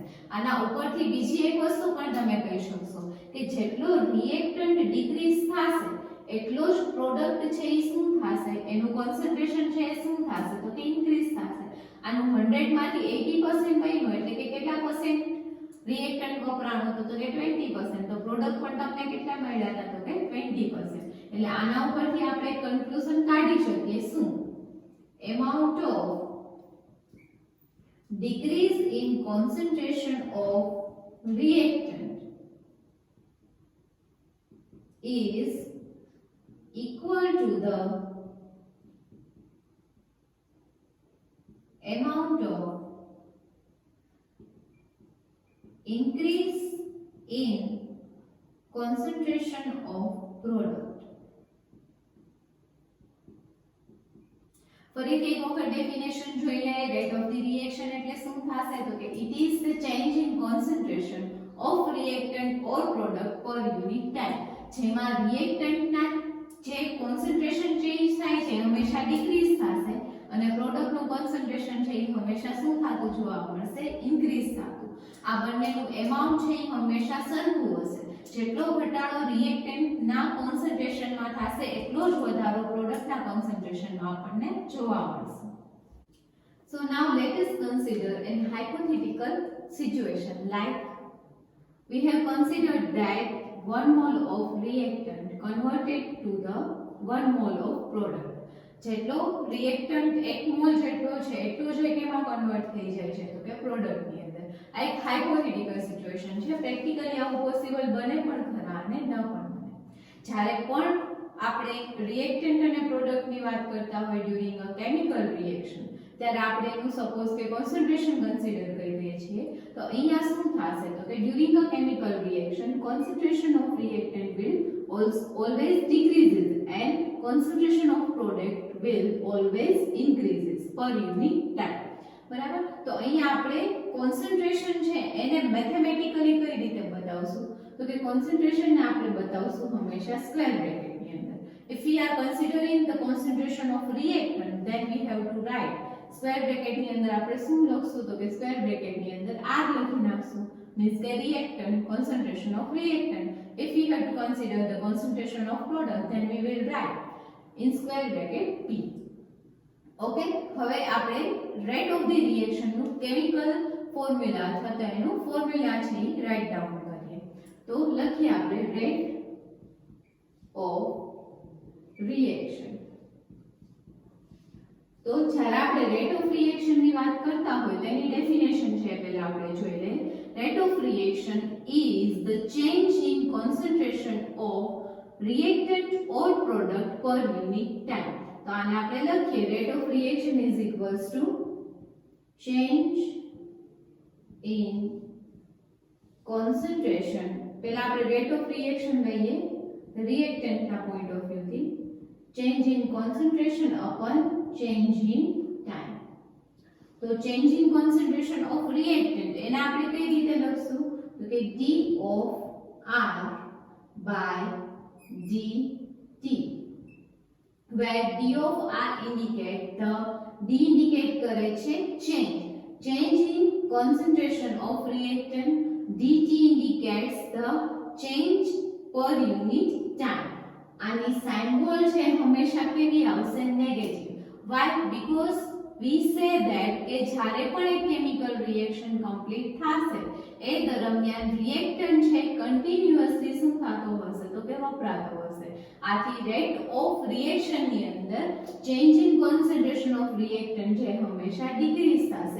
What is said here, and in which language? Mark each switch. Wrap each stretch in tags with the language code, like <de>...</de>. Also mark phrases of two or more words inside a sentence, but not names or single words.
<gu>આના ઉપરથી બીજી એક વસ્તુ પણ તમે કહી શકશો કે જેટલો</gu> <en>reactant decrease</en> <gu>થશે એટલો જ પ્રોડક્ટ છે એ શું થશે, એનું કોન્સન્ટ્રેશન છે એ શું થશે તો કે ઇન્ક્રીઝ થશે. આનું 100 માંથી 80% બન્યું એટલે કે કેટલા</gu> <en>percent reactant</en> <gu>વપરાણું તો કે 20%. તો પ્રોડક્ટ પણ તમને કેટલા મળ્યા હતા તો કે 20%. એટલે આના ઉપરથી આપણે કન્ક્લુઝન કાઢી શકીએ શું,</gu> <en>amount of decrease in concentration of reactant is equal to the amount of increase in concentration of product.</en> <gu>ફરીથી એક વખત ડેફિનેશન જોઈ લે.</gu> <en>rate of the reaction</en> <gu>એટલે શું થશે તો કે</gu> <en>it is the change in concentration of reactant or product per unit time.</en> <gu>જેમાં રિએક્ટન્ટના જે</gu> <en>concentration change</en> <gu>થાય છે હંમેશા ડિક્રીઝ થશે અને પ્રોડક્ટનું કોન્સન્ટ્રેશન છે એ હંમેશા શું થતું જોવા મળશે, ઇન્ક્રીઝ થતું. આ બંનેનું એમાઉન્ટ છે એ હંમેશા સરખું હશે. જેટલો ઘટાડો રિએક્ટન્ટના કોન્સન્ટ્રેશનમાં થશે એટલો જ વધારો પ્રોડક્ટના કોન્સન્ટ્રેશનમાં આપણને જોવા મળશે.</gu> <en>So now let us consider an hypothetical situation like we have considered that 1 mole of reactant converted to the 1 mole of product.</en> <gu>જેટલો રિએક્ટન્ટ 1 મોલ જેટલો છે એટલો જ કેમાં કન્વર્ટ થઈ જાય છે તો કે પ્રોડક્ટની અંદર. આ એક</gu> <en>hypothetical situation</en> <gu>છે. પ્રેક્ટિકલી આવું પોસિબલ બને પણ ખરા અને ન પણ બને. જ્યારે પણ આપણે રિએક્ટન્ટ અને પ્રોડક્ટની વાત કરતા હોય</gu> <en>during a chemical reaction</en> <gu>ત્યારે આપણે એનું સપોઝ કે</gu> <en>concentration consider</en> <gu>કરીએ છીએ તો અહીંયા શું થશે તો કે</gu> <en>during a chemical reaction concentration of reactant will always decreases and concentration of product will always increases per unit time.</en> <gu>બરાબર. તો અહીંયા આપણે કોન્સન્ટ્રેશન છે એને મેથેમેટિકલી કઈ રીતે બતાવશું તો કે કોન્સન્ટ્રેશન ને આપણે બતાવશું હંમેશા</gu> <en>square bracketની</en> <gu>અંદર.</gu> <en>if we are considering the concentration of reactant then we have to write square bracketની</en> <gu>અંદર આપણે શું લખશું તો કે</gu> <en>square bracketની</en> <gu>અંદર r લખી નાખશું.</gu> <en>means કે reactant concentration of reactant. if we have to consider the concentration of product then we will write in square bracket p.</en> <gu>ઓકે. હવે આપણે</gu> <en>rate of the reaction</en> <gu>નું</gu> <en>chemical formula</en> <gu>અથવા તો એનું ફોર્મ્યુલા છે એ</gu> <en>write down</en> <gu>કરીએ. તો લખીએ આપણે</gu> <en>rate of reaction.</en> <gu>તો જ્યારે આપણે</gu> <en>rate of reaction</en> <gu>ની વાત કરતા હોય તેની ડેફિનેશન છે પહેલા આપણે જોઈ લઈએ.</gu> <en>rate of reaction is the change in concentration of reactant or product per unit time.</en> <gu>તો આને આપણે લખીએ</gu> <en>rate of reaction is equals to change in concentration.</en> <gu>પહેલા આપણે</gu> <en>rate of reaction</en> <gu>લઈએ રિએક્ટન્ટ ના</gu> <en>point of view</en> <gu>થી.</gu> <en>change in concentration upon change in time. તો change in concentration of reactant</en> <gu>એને આપણે કઈ રીતે લખશું તો કે</gu> <en>d of r by dt, where d of r indicate the d indicate</en> <gu>કરે છે</gu> <en>change in concentration of reactant, dt indicates the change per unit time.</en> <gu>આની સિમ્બોલ છે હંમેશા કેવી આવશે નેગેટિવ.</gu> <en>why? because we say that</en> <gu>કે જ્યારે પણ એક</gu> <en>chemical reaction complete</en> <gu>થશે એ દરમિયાન રિએક્ટન્ટ છે કન્ટિન્યુઅસલી શું થતો હશે તો કે વપરાતો હશે. આથી</gu> <en>rate of reaction</en> <gu>ની અંદર</gu> <en>change in concentration of reactant</en> <gu>જે હંમેશા ડિક્રીઝ થશે.</gu>